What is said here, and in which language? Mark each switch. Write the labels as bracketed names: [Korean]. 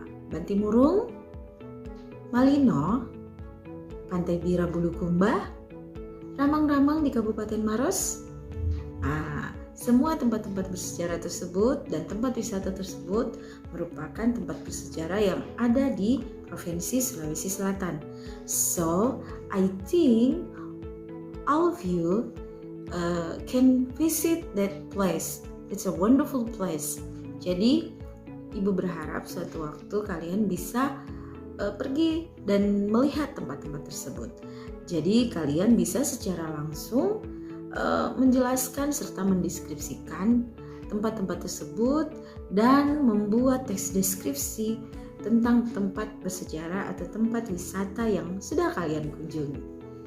[Indonesian] Bantimurung, Malino, Pantai Bira Bulukumba, Ramang-Ramang di Kabupaten Maros. Semua tempat-tempat bersejarah tersebut dan tempat wisata tersebut merupakan tempat bersejarah yang ada di Provinsi Sulawesi Selatan. [English] So, I think all of you can visit that place. It's a wonderful place. [Indonesian] Jadi, Ibu berharap suatu waktu kalian bisa pergi dan melihat tempat-tempat tersebut. Jadi, kalian bisa secara langsung menjelaskan serta mendeskripsikan tempat-tempat tersebut dan membuat teks deskripsi tentang tempat bersejarah atau tempat wisata yang sudah kalian kunjungi.